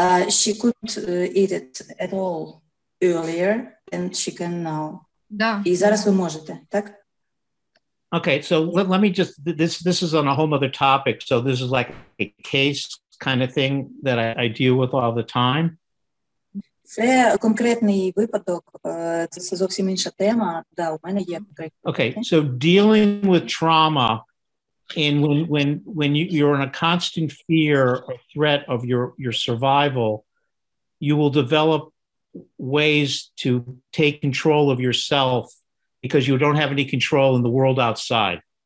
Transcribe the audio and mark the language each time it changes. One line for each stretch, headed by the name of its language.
English: She couldn't eat it at all earlier, and she can now.
Ukrainian: Да. І зараз ви можете, так?
English: Okay, so let me just, this is on a whole other topic. So this is like a case kind of thing that I deal with all the time.
Ukrainian: Це конкретний випадок, це зовсім інша тема. Да, у мене є конкретний.
English: Okay, so dealing with trauma, and when you're in a constant fear or threat of your survival, you will develop ways to take control of yourself because you don't have any control in the world outside.